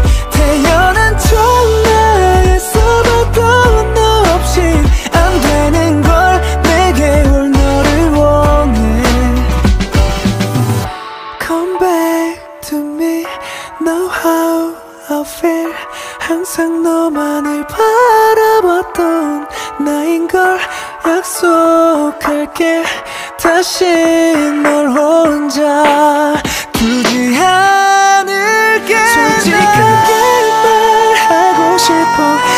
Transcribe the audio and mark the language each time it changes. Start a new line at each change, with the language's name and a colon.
Korean: 태어난 전화에서도 너 없인 안 되는 걸. 내게 올 너를 원해.
English: Come back to me, know how I feel.
Korean: 항상 너만을 바라봤던 나인걸. 약속할게 다시 널 혼자 두지 않을게. 솔직하게 말하고 싶어.